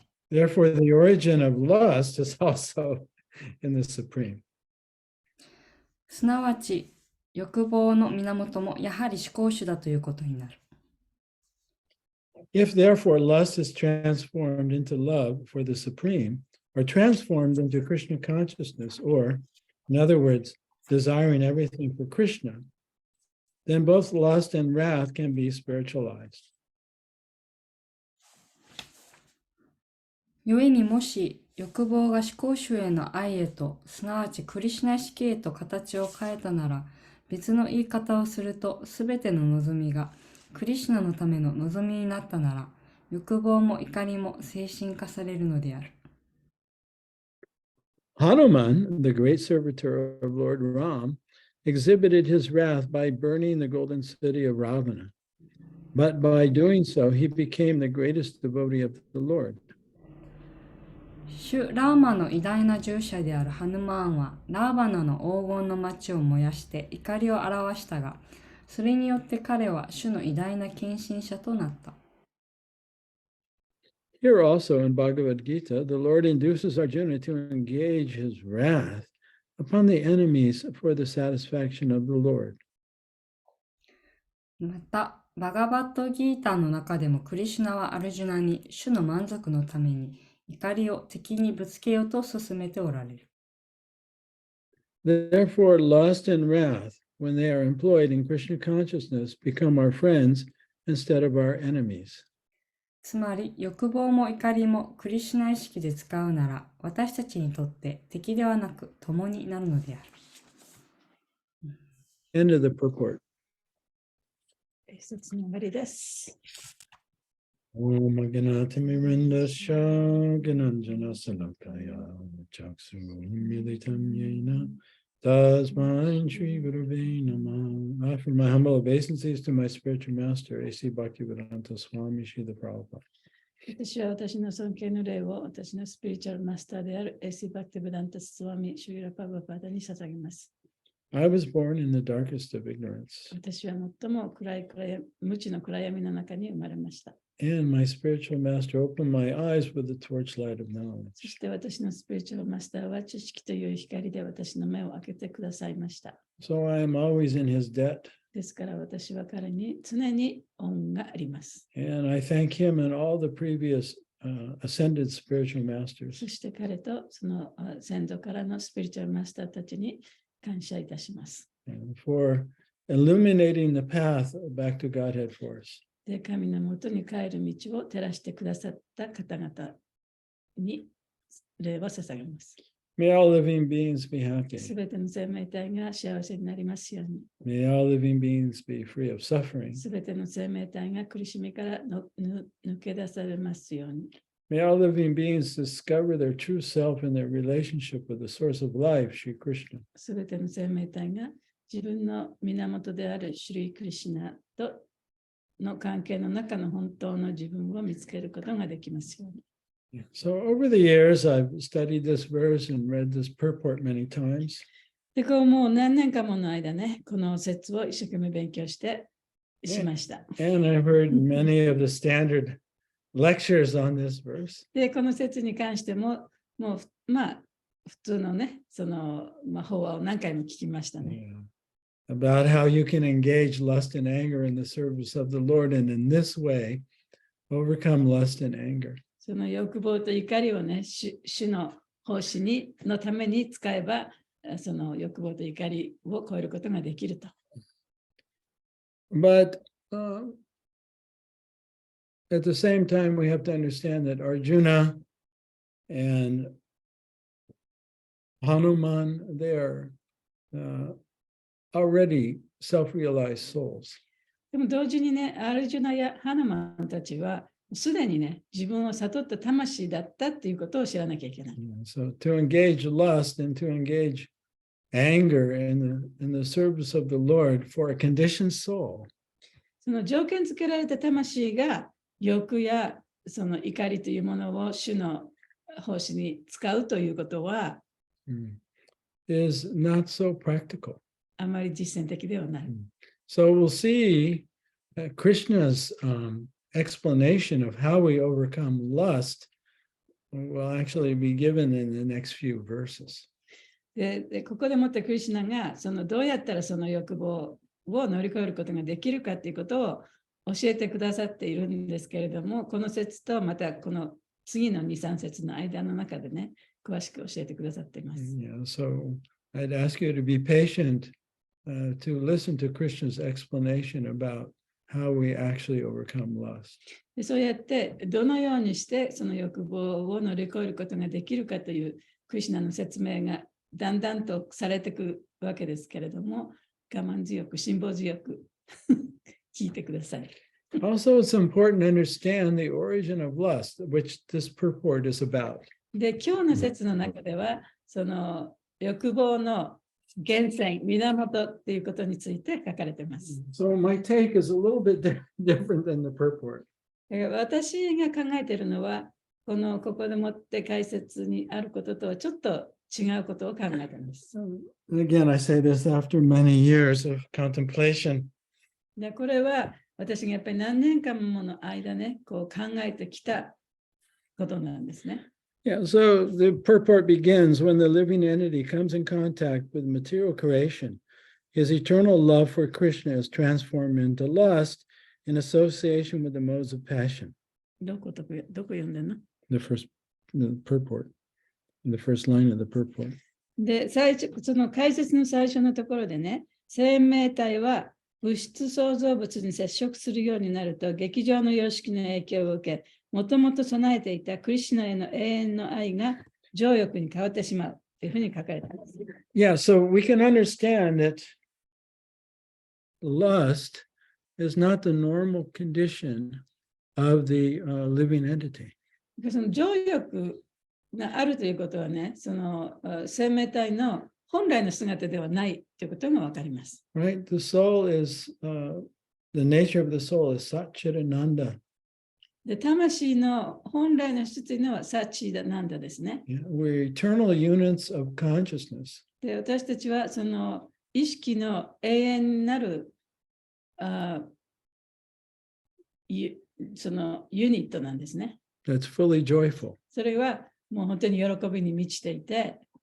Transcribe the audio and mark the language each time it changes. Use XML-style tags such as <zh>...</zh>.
<en>Therefore, the origin of lust is also in the Supreme.</en> <ja>すなわち、欲望の源もやはり思考主だということになる。</ja> <en>If therefore lust is transformed into love for the Supreme, or transformed into Krishna consciousness, or, in other words, desiring everything for Krishna, then both lust and wrath can be spiritualized.</en> <ja>故にもし欲望が思考主への愛へと、すなわちクリシュナ意識へと形を変えたなら、別の言い方をすると、すべての望みがクリシュナのための望みになったなら、欲望も怒りも精神化されるのである。</ja> <en>Hanuman, the great servitor of Lord Ram, exhibited his wrath by burning the golden city of Ravana. But by doing so, he became the greatest devotee of the Lord.</en> <ja>主ラーマの偉大な従者であるハヌマーンはラーバナの黄金の町を燃やして怒りを表したが、それによって彼は主の偉大な献身者となった。</ja> <en>Here also in Bhagavad Gita, the Lord induces Arjuna to engage his wrath upon the enemies for the satisfaction of the Lord.</en> <ja>また、バガバットギーターの中でもクリシュナはアルジュナに主の満足のために怒りを敵にぶつけようと進めておられる。</ja> <en>Therefore, lust and wrath, when they are employed in Krishna consciousness, become our friends instead of our enemies.</en> <ja>つまり、欲望も怒りもクリシュナ意識で使うなら、私たちにとって敵ではなく共になるのである。</ja> <en>End of the purport.</en> <ja>説明終わりです。</ja> <sa>Om Agnatamirindaśya Gananjana Salakaya Chaksu Militam Yena Tasmai Shri Gurave Namah.</sa> <en>I offer my humble obeisances to my spiritual master, A.C. Bhaktivedanta Swami Srila Prabhupada.</en> <ja>私は私の尊敬の礼を私のスピリチュアルマスターである A.C. バクティベダンタスワミシュリラパブパダに捧げます。</ja> <en>I was born in the darkest of ignorance,</en> <ja>私は最も無知の暗闇の中に生まれました。</ja> <en>and my spiritual master opened my eyes with the torchlight of</en> <ja>そ</ja> <en>knowledge.</en> <ja>して私のスピリチュアルマスターは知識という光で私の目を開けてくださいました。</ja> <en>So I am always in his debt,</en> <ja>ですから私は彼に常に恩があります。</ja> <en>and I thank him and all the previous ascended spiritual masters</en> <ja>して彼とその先祖からのスピリチュアルマスターたちに感謝いたします。</ja> <en>for illuminating the path back to Godhead for us.</en> <ja>で、神のもとに帰る道を照らしてくださった方々に礼を捧げます。</ja> <en>May all living beings be happy.</en> <ja>すべての生命体が幸せになりますように。</ja> <en>May all living beings be free of suffering.</en> <ja>すべての生命体が苦しみから抜け出されますように。</ja> <en>May all living beings discover their true self in their relationship with the source of life, Sri Krishna.</en> <ja>すべての生命体が自分の源であるシュリー・クリシュナとの関係の中の本当の自分を見つけることができますように。</ja> <en>So over the years, I've studied this verse and read this purport many times.</en> <ja>で、こうもう何年かもの間ね、この説を一生懸命勉強してしました。</ja> <en>And I've heard many of the standard lectures on this verse.</en> <ja>で、この説に関しても、もうまあ、普通のね、その、法話を何回も聞きましたね。</ja> <en>About how you can engage lust and anger in the service of the Lord, and in this way overcome lust and anger.</en> <ja>その欲望と怒りをね、主の奉仕のために使えば、その欲望と怒りを超えることができると。</ja> <en>But at the same time, we have to understand that Arjuna and Hanuman, they are already self-realized souls.</en> <ja>でも同時にね、アルジュナやハナマンたちは、すでにね、自分を悟った魂だったっていうことを知らなきゃいけない。</ja> <en>So to engage lust and to engage anger in the service of the Lord for a conditioned soul.</en> <ja>その条件付けられた魂が欲やその怒りというものを主の奉仕に使うということは、</ja> <en>is not so practical.</en> <ja>あまり実践的ではない。</ja> <en>So we'll see Krishna's explanation of how we overcome lust will actually be given in the next few verses.</en> <ja>で、ここでもってクリシュナがそのどうやったらその欲望を乗り越えることができるかということを教えてくださっているんですけれども、この説とまたこの次の2、3節の間の中でね、詳しく教えてくださっています。</ja> <en>Yeah, so I'd ask you to be patient to listen to Krishna's explanation about how we actually overcome lust.</en> <ja>でそうやってどのようにしてその欲望を乗り越えることができるかというクリシュナの説明がだんだんとされていくわけですけれども、我慢強く、辛抱強く聞いてください。</ja> <en>Also, it's important to understand the origin of lust, which this purport is about.</en> <ja>で、今日の説の中では、その欲望の源泉、源っていうことについて書かれています。</ja> <en>So my take is a little bit different than the purport.</en> <ja>私が考えているのは、ここでもって解説にあることとはちょっと違うことを考えています。</ja> <en>Again, I say this after many years of contemplation.</en> <ja>で、これは私がやっぱり何年間もの間ね、こう考えてきたことなんですね。</ja> <en>Yeah, so the purport begins when the living entity comes in contact with material creation. His eternal love for Krishna is transformed into lust in association with the modes of passion.</en> <ja>どこ読んでんの？</ja> <en>The purport, the first line of the purport.</en> <ja>で、その解説の最初のところでね、生命体は物質創造物に接触するようになると、劇場の様式の影響を受け、もともと備えていたクリシュナへの永遠の愛が情欲に変わってしまうというふうに書かれています。</ja> <en>Yeah, so we can understand that lust is not the normal condition of the living entity.</en> <ja>その情欲があるということはね、その生命体の本来の姿ではないということがわかります。</ja> <en>Right? The soul is, the nature of the soul is Satchitananda.</en> <ja>で、魂の本来の質というのはサッチーナンダですね。</ja> <en>Yeah, we're eternal units of consciousness.</en> <ja>で、私たちはその意識の永遠なるそのユニットなんですね。</ja> <en>that's fully joyful,</en> <ja>それはもう本当に喜びに満ちていて、</ja>